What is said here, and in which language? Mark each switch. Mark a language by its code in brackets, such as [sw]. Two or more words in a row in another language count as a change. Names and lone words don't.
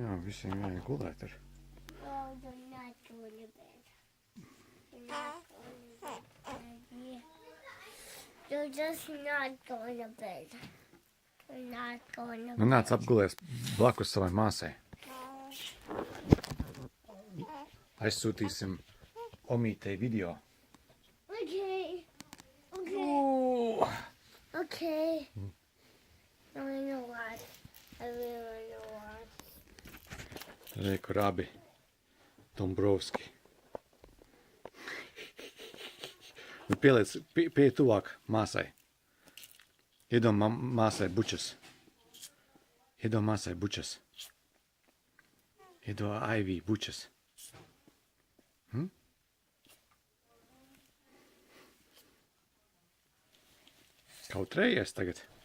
[lv] Visiem jāiet gulēt ir. [en] Oh, you're not going to bed. You're not going to bed, Daddy. You're just not going to bed. You're not going to [lv] Nu [en] bed. [lv] nāc apgulies blakus savai māsai. Aizsūtīsim omītei video. [en] Okay. Okay. Ooh. Okay. I know what. I really know what. [lv] Re, kur abi Dombrovski. Nu pieliec pie tuvāk māsai. Iedod māsai bučas. Iedod māsai bučas. Iedod Aivī bučas. Kautrējies tagad.